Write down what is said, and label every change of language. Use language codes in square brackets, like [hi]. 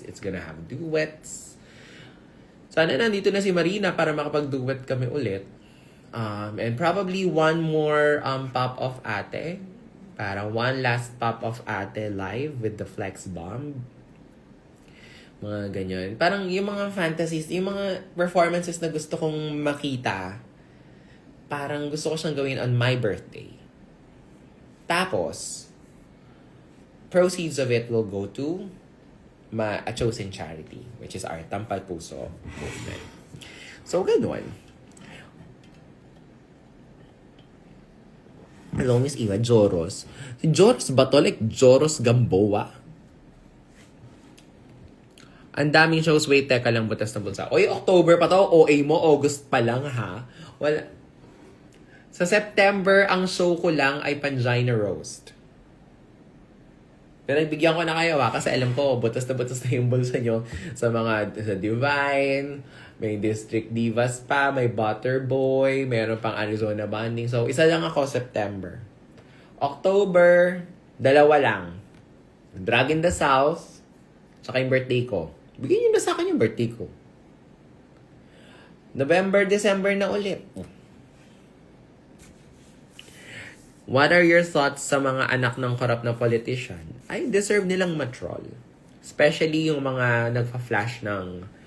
[en] It's gonna have duets. [tl] Sana nandito na si Marina para makapag-duet kami ulit. [en] And probably one more pop-off ate. [tl] Parang [en] one last pop-off ate live with the Flex Bomb. [tl] Mga ganyan. Parang yung mga fantasies, yung mga performances na gusto kong makita, parang gusto ko siyang gawin [en] on my birthday. [tl] Tapos, [en] proceeds of it will go to a chosen charity, which is our Tampal Puso movement. [tl] So, ganun. Hello, Miss Iwa. Joros. Si Joros ba to? Like, Joros Gamboa? Ang daming shows. Wait, teka lang, butas na bulsa. Oy, October pa to. OA mo, August pa lang, ha? Wala. Sa September, ang show ko lang ay Pangina Roast. Pero bigyan ko na kayo, kasi alam ko, butas na yung bulsa nyo sa Divine, may District Divas pa, may Butterboy, mayroon pang Arizona Banding. So, isa lang ako, September. October, 2 lang. Drag in the South, tsaka yung birthday ko. Bigyan nyo na sa akin yung birthday ko. November, December na ulit. [en] What are your thoughts [tl] sa mga anak ng korap na politician? Ay, deserve nilang matroll. Especially yung mga nagpa-flash ng